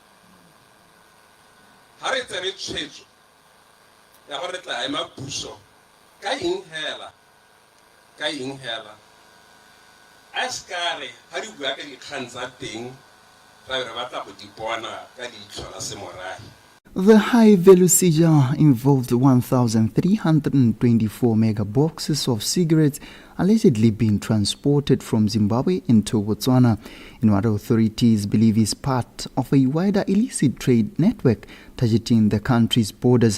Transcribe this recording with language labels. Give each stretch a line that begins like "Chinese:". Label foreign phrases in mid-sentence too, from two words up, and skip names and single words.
Tswana: ga re tsere tshwetso ya gore re tla ema puso ka eng hela a se ka re ga di bua ka dikgang tsa teng ra re batla go di bona ka leitlho la semoragi.
English: The high-value seizure involved 1,324 mega boxes of cigarettes allegedly being transported from Zimbabwe into Botswana in what authorities believe is part of a wider illicit trade network targeting the country's borders.